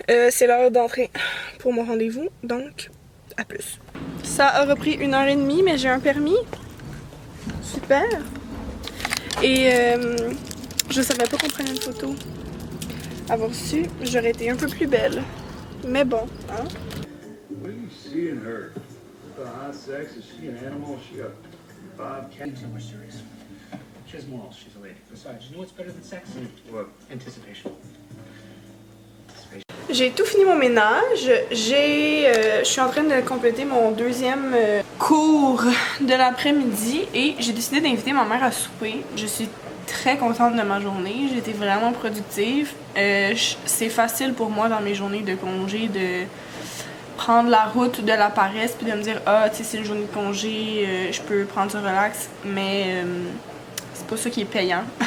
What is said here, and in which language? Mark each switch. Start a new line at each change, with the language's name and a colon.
French: C'est l'heure d'entrer pour mon rendez-vous, donc à plus. Ça a repris 1h30, mais j'ai un permis. Super. Et je savais pas qu'on prenait une photo. Avoir su, j'aurais été un peu plus belle. Mais bon, hein.
English: What do you see in her? The hot sex? Is she an animal? Is she a bobcat? So much serious. She has morals. She's a lady. Besides, you know what's better than sex? What? Anticipation.
French: J'ai tout fini mon ménage. Je suis en train de compléter mon deuxième cours de l'après-midi et j'ai décidé d'inviter ma mère à souper. Je suis très contente de ma journée. J'ai été vraiment productive. C'est facile pour moi dans mes journées de congé de prendre la route de la paresse puis de me dire ah tu sais c'est une journée de congé, je peux prendre ça relax, mais c'est pas ça qui est payant.